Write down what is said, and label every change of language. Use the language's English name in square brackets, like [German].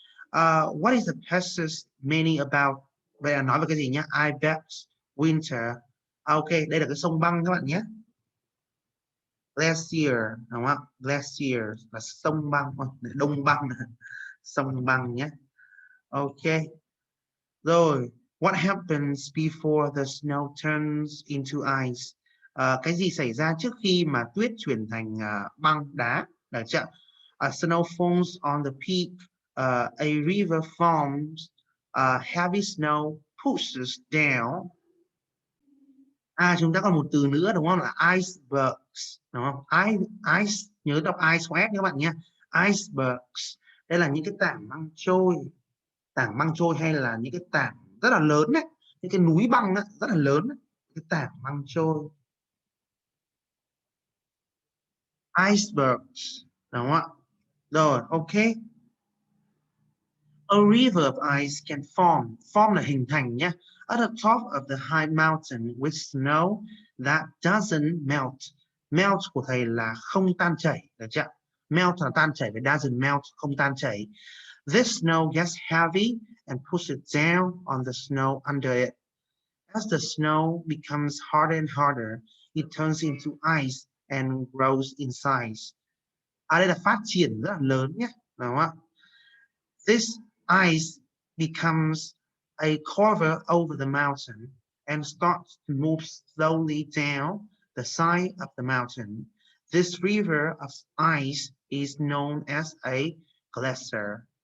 [English] What is the passage meaning about? [Vietnamese] Vậy là nói về cái gì nhé? [English] I bet winter. [Vietnamese] Ok, đây là cái sông băng các bạn nhé. Glacier, đúng không? Glacier là sông băng, đông băng, sông băng nhé. [English] Ok. Rồi, what happens before the snow turns into ice? [Vietnamese] Cái gì xảy ra trước khi mà tuyết chuyển thành băng đá? Được chưa? [English] Snow falls on the peak. A river forms. Heavy snow pushes down. [Vietnamese] Chúng ta còn một từ nữa đúng không? Là icebergs, đúng không? Ice, nhớ đọc ice S các bạn nhé. Icebergs. Đây là những cái tảng băng trôi. Tảng băng trôi hay là những cái tảng rất là lớn đấy, những cái núi băng đấy, rất là lớn đấy. Cái tảng băng trôi. Icebergs, đúng không ạ? Rồi, ok. [English] A river of ice can form. [Vietnamese] Form là hình thành nhé. [English] At the top of the high mountain with snow that doesn't melt. [Vietnamese] Melt của thầy là không tan chảy, được chưa? Melt là tan chảy, với [English] doesn't melt [Vietnamese] không tan chảy. [English] This snow gets heavy and pushes down on the snow under it. As the snow becomes harder and harder, it turns into ice and grows in size. [Vietnamese] Đây là phát triển rất là lớn nhé, đúng không ạ? [English] This ice becomes a cover over the mountain and starts to move slowly down the side of the mountain. This river of ice is known as a glacier.